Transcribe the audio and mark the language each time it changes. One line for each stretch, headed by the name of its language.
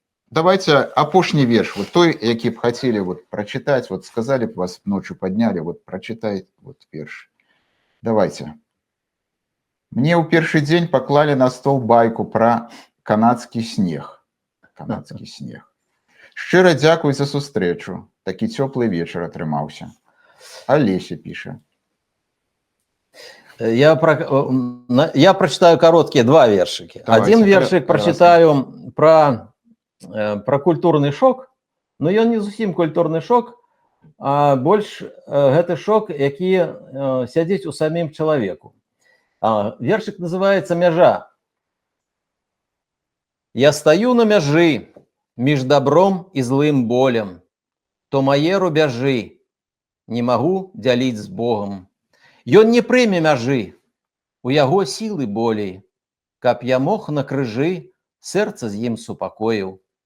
Belarusian: Давайте апошні верш, вот той, які б хацелі вот прачытаць, вот сказалі б вас ночью паднялі, вот прачытай вот верш. Давайте. Мне ў першы дзень паклалі на стол байку пра канадскі снег. Канадскі снег. Шчыра дзякуй за сустрэчу. Такі цёплы вечар атрымаўся. Алеся піша.
Russian: Я прочитаю короткие два вершики. Один вершик прочитаю про культурный шок, но
Belarusian: ён не зусім культурный шок, а больш гэты шок, які сядзіць у самім чалавеку.
Russian: Вершик называется «Мяжа».
Belarusian: Я стою на мяжы між добром і злым болем, то мае рубяжы не магу дзяліць з Богом. Ён не прыме мяжы, у яго сілы болей, каб я мог на крыжы сэрца з ім супакоіў.